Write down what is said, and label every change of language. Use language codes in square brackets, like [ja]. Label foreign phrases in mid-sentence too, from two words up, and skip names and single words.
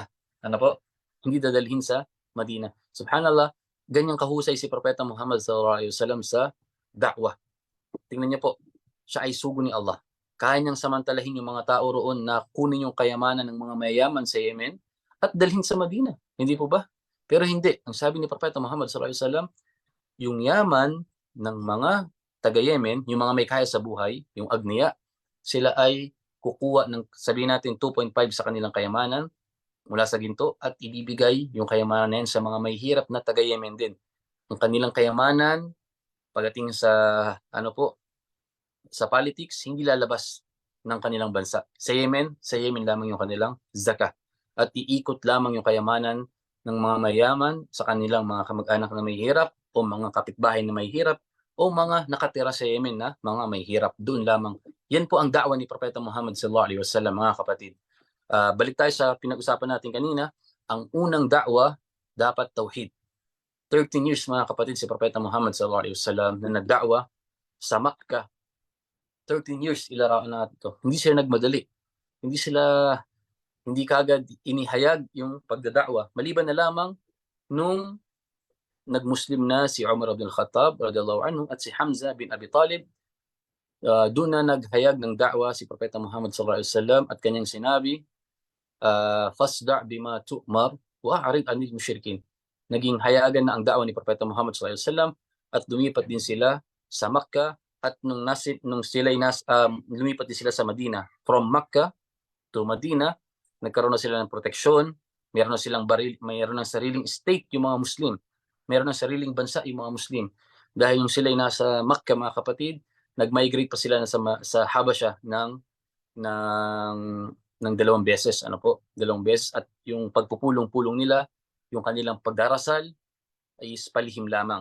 [tl] Ano po? Hindi dadalhin sa Madina. Subhanallah, ganyang kahusay si Propeta Muhammad [ar] صلى الله عليه وسلم [tl] sa da'wah. Tingnan niyo po, siya ay sugo ni Allah. Kaya niyang samantalahin yung mga tao roon na kunin yung kayamanan ng mga mayayaman sa Yemen at dalhin sa Madina. Hindi po ba? Pero hindi. Ang sabi ni Propeta Muhammad [ar] صلى الله عليه وسلم, [tl] yung yaman ng mga taga-Yemen, yung mga may kaya sa buhay, yung agniya, sila ay kukuha ng, sabihin natin, 2.5 sa kanilang kayamanan mula sa ginto at ibibigay yung kayamanan na yan sa mga may hirap na taga-Yemen din. Yung kanilang kayamanan, pagdating sa, ano po, sa politics, hindi lalabas ng kanilang bansa. Sa Yemen lamang yung kanilang zakah. At iikot lamang yung kayamanan ng mga mayaman sa kanilang mga kamag-anak na may hirap o mga kapitbahay na may hirap o mga nakatira sa Yemen na mga may hirap. Doon lamang. Yan po ang da'wa ni Propeta Muhammad [ar] صلى الله عليه وسلم, [tl] mga kapatid. Balik tayo sa pinag-usapan natin kanina. Ang unang da'wa, dapat tauhid. 13 years, mga kapatid, si Propeta Muhammad [ar] صلى الله عليه وسلم [tl] na nagda'wa sa Makkah. 13 years ilaraan natin to. Hindi sila nagmadali. Hindi kagad inihayag yung pagdada'wa. Maliban na lamang nung nag-Muslim na si Umar ibn al-Khattab [ar] رضي الله عنه [tl] at si Hamza bin Abi Talib, doon na naghayag ng da'wa si Propeta Muhammad [ar] صلى الله عليه وسلم [tl] at kanyang sinabi, [ar] فاصدع بما تؤمر وأعرض عن المشركين. [tl] Naging hayagan na ang da'wa ni Propeta Muhammad [ar] صلى الله عليه وسلم [tl] at lumipat din sila sa Makkah at nung sila lumipat din sila sa Madina. [en] From Makkah to Madina, [tl] nagkaroon na sila ng proteksyon, meron na silang mayroon ng sariling state yung mga Muslim. Meron ng sariling bansa yung mga Muslim. Dahil yung sila ay nasa Makkah, mga kapatid, nag-migrate pa sila sa Habasha ng 2 beses, dalawang beses, at yung pagpupulong-pulong nila, yung kanilang pagdarasal ay palihim lamang.